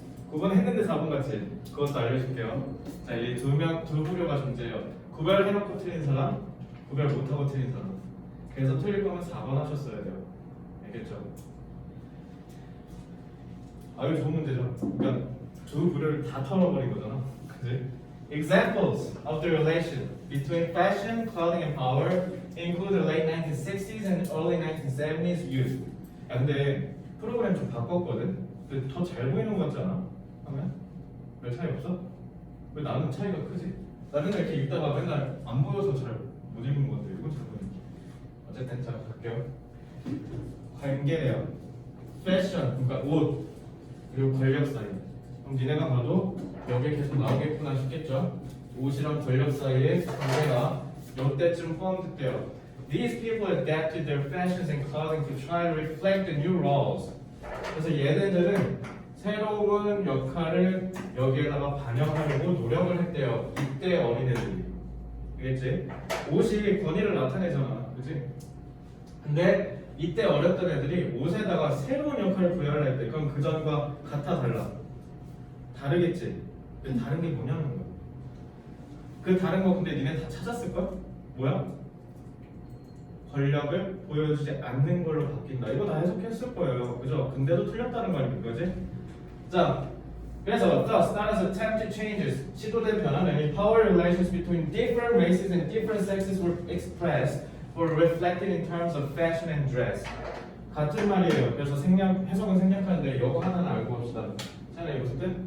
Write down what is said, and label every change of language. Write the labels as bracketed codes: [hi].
[ko] 구분했는데 4번 같지? 그것도 알려줄게요. 자, 이 두 부류가 존재해요. 구별해놓고 틀린 사람, 구별 못하고 틀린 사람. 그래서 틀릴 거면 4번 하셨어야 돼요. 알겠죠? 이거 좋은 문제죠. 그러니까 두 부류를 다 털어버린 거잖아. 그지? [en] Examples of the relation between fashion, clothing, and power include the late 1960s and early 1970s youth. [ko] 야, 근데 프로그램 좀 바꿨거든? 근데 더 잘 보이는 거 같지 않아? 하면? 별 차이 없어? 왜 나는 차이가 크지? 나는 이렇게 읽다가 맨날 안 보여서 잘 못 읽은 것 같아. 이건 잘 보이는 거. 어쨌든 자, 갈게요. 관계예요. 패션, 그러니까 옷, 그리고 권력 사이. 그럼 니네가 봐도 여기에 계속 나오겠구나 싶겠죠? 옷이랑 권력 사이의 관계가 이때쯤 포함됐대요. [en] These people adapted their fashions and clothing to try to reflect the new roles. [ko] 그래서 얘네들은 새로운 역할을 여기에다가 반영하려고 노력을 했대요. 이때 어린애들이. 알겠지? 옷이 권위를 나타내잖아. 그치? 근데 이때 어렸던 애들이 옷에다가 새로운 역할을 부여를 했대. 그럼 그전과 같아 달라? 다르겠지? 근데 다른 게 뭐냐는 거야. 그 다른 거 근데 니네 다 찾았을걸? 뭐야? 권력을 보여주지 않는 걸로 바뀐다. 이거 다 해석했을 거예요. 그죠? 근데도 틀렸다는 거 아닙니까? 그지? 자, 그래서 [en] thus, [ko] 따라서 [en] attempted changes, [ko] 시도된 변화는 [en] power relations between different races and different sexes were expressed or reflected in terms of fashion and dress. [ko] 같은 말이에요. 그래서 해석은 생략하는데 이거 하나는 알고 봅시다. 자, 이거 쓸 때?